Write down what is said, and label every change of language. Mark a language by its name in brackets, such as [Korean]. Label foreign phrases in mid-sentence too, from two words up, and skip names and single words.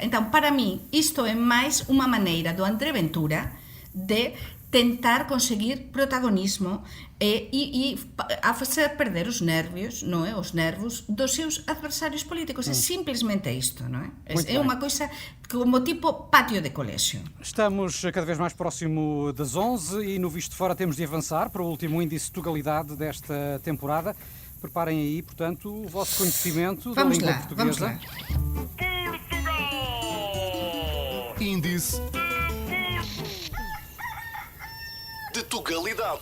[Galician] Entón, para mí, isto é máis unha maneira do André Ventura de tentar conseguir protagonismo e a facer perder os nervios, non é? Os nervos dos seus adversarios políticos. É simplesmente isto, non é? É unha coisa como tipo patio de colexio. [Portuguese] Estamos cada vez mais próximo das 11 e no Visto de Fora temos de avançar para o último índice de Tugalidade desta temporada. Preparem aí, portanto, o vosso conhecimento da língua portuguesa. Índice de Tugalidade.